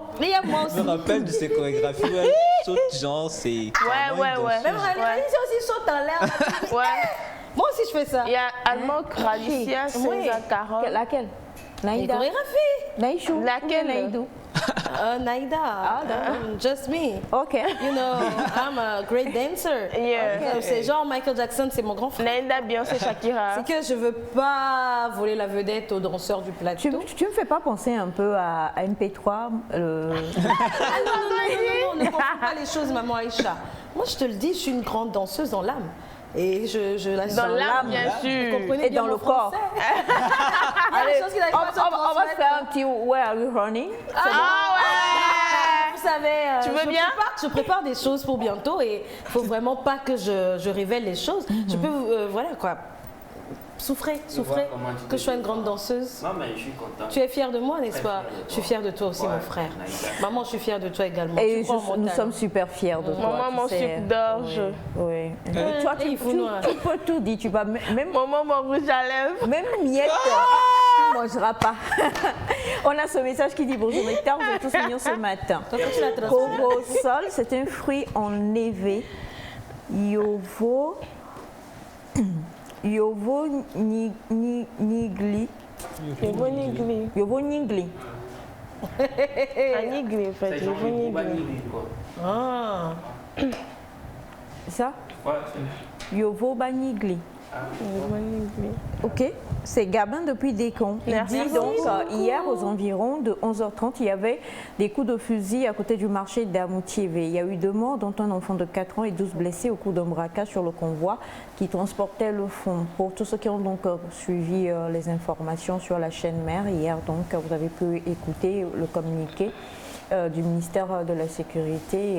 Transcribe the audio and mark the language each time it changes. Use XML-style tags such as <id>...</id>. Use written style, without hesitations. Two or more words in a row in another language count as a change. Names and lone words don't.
<fr>Mais il y a moi aussi. Je me rappelle de ces chorégraphies où elle saute, genre, c'est. Ouais. Même Alicia aussi saute en l'air. Ouais. Moi aussi, je fais ça. Il y a Almog, Ralicia, Oui. César, Carole. laquelle? Les Naïda. chorégraphies. Naïchou. Laquelle? Naïdou. Naïda.</fr> <en>Just me.</en> <fr>Ok.</fr> <en>You know, I'm a great dancer. Yeah.</en> <fr>C'est genre Michael Jackson, c'est mon grand frère. Naïda, Beyoncé, Shakira. C'est que je veux pas voler la vedette aux danseurs du plateau. Tu me fais pas penser un peu à MP3 Ah non, ne confonds pas les choses, maman Aïcha. Moi, je te le dis, je suis une grande danseuse dans l'âme. Et je la Dans l'âme, bien sûr. Vous comprenez et bien dans mon le corps. Allez, Allez, on va faire un petit</fr> <en>Where are you running?</en> <fr>Vous savez, Tu veux bien? Je prépare des choses pour bientôt et il faut vraiment pas que je révèle les choses. Je peux, voilà quoi. Souffrez que je sois une grande danseuse. Non, mais je suis content. Tu es fière de moi, n'est-ce pas? Je suis fière de toi aussi, Ouais, mon frère. Naïda. Maman, je suis fière de toi également. Et Tu crois en mon nous talent. sommes super fiers de toi. Maman, tu mon sais. sucre d'orge. Oui. Toi, Et il faut noir. tu peux tout dire. Tu vas même Maman, mon rouge à lèvres. Même miette, tu ne mangeras pas. On a ce message qui dit bonjour Nectar, vous êtes tous mignons ce matin. Toi, tu l'as transformé. Corosol, c'est un fruit enlevé.</fr> <ee>Yovo nigli. Yovo nigli. Yovo nigli. Nigli,</ee> <fr>en fait.</fr> <ee>Yovo nigli.</ee> <fr>Ah. Ça? Ouais,</fr> <ee>Yovo banigli. Yovo nigli.</ee> <fr>Ok, c'est Gabin depuis Décon. Il Merci dit donc beaucoup. hier aux environs de 11h30, il y avait des coups de fusil à côté du marché d'Amoutiévé. Il y a eu 2 morts, dont un enfant de 4 ans et 12 blessés au coup d'un braquage sur le convoi qui transportait le fonds. Pour tous ceux qui ont donc suivi les informations sur la chaîne mère, hier donc vous avez pu écouter le communiqué du ministère de la Sécurité.</fr>